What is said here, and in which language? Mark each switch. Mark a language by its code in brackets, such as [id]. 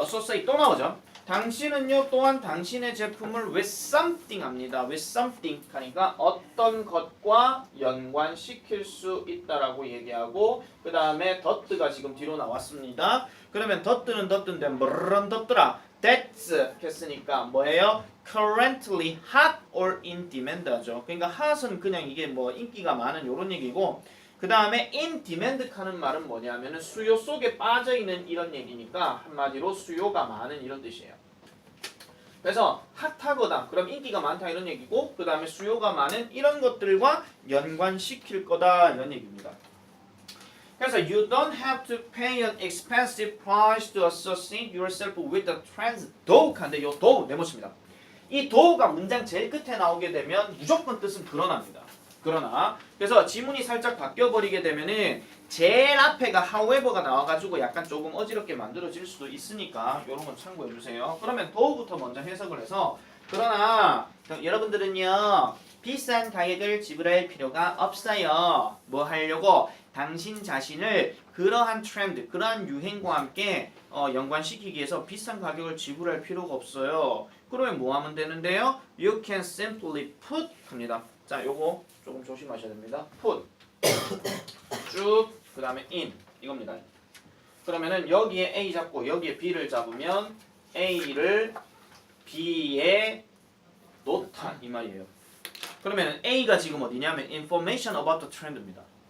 [ko] associate 또 나오죠. 당신은요 또한 당신의 제품을 [en] with something [ko] 합니다. [en] with something [ko] 하니까 어떤 것과 연관시킬 수 있다라고 얘기하고 그 다음에 더트가 지금 뒤로 나왔습니다. 그러면 더트는 더트인데 뭐런 더트라 [en] that's [ko] 했으니까 뭐예요? [en] currently hot or in demand [ko] 하죠. 그러니까 hot은 그냥 이게 뭐 인기가 많은 요런 얘기고 그 다음에 [en] in demand [ko] 하는 말은 뭐냐면은 수요 속에 빠져있는 이런 얘기니까 한마디로 수요가 많은 이런 뜻이에요. 그래서 핫하거다 그럼 인기가 많다 이런 얘기고 그 다음에 수요가 많은 이런 것들과 연관시킬 거다 이런 얘기입니다. 그래서 [en] you don't have to pay an expensive price to associate yourself with the trends. [ko] though 한데 요 though 네모칩니다. 이 though가 문장 제일 끝에 나오게 되면 무조건 뜻은 그러나입니다. 그러나 그래서 지문이 살짝 바뀌어버리게 되면은 제일 앞에가 however가 나와가지고 약간 조금 어지럽게 만들어질 수도 있으니까 이런 건 참고해주세요. 그러면 though부터 먼저 해석을 해서 그러나 여러분들은요 비싼 가격을 지불할 필요가 없어요. 뭐 하려고? 당신 자신을 그러한 트렌드, 그러한 유행과 함께 연관시키기 위해서 비싼 가격을 지불할 필요가 없어요. 그러면 뭐 하면 되는데요? [en] You can simply put [ko] 합니다. 자, 요거 조금 조심하셔야 됩니다. put 쭉 그 다음에 in 이겁니다. 그러면은 여기에 A 잡고 여기에 B를 잡으면 A를 B에 놓다 이 말이에요. 그러면 A가 지금 어디냐면 [en] information about the trend [ko] 입니다.